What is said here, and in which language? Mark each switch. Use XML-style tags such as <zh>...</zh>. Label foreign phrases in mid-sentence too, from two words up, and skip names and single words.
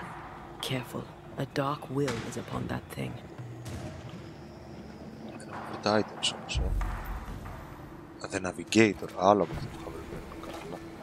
<en>Careful. A dark will is upon that thing.</en> <el>Δεν έχω τα items όμως, The Navigator, άλλο από αυτό που είχα βρει πριν. Καλά.</el>